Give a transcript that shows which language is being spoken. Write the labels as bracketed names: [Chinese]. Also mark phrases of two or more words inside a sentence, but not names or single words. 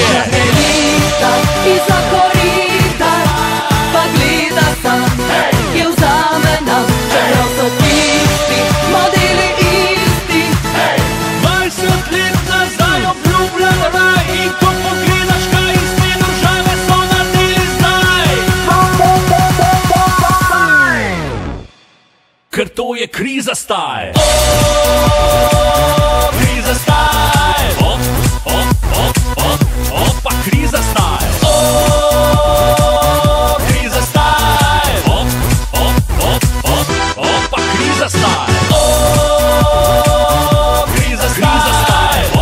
[Slovenian] Naša elita [Croatian] iza korita, [Slovenian] pa gleda sam, kje vzame nam, čeprav so tisti modeli isti. 20 let nazaj obljubljen raj, in ko pogledaš, kaj iz te države so naredili zdaj. Ker to je [Croatian] kriza staje. Kriza staje. Opa, kriza staje. Kriza staje. Opa, kriza staje. Kriza staje.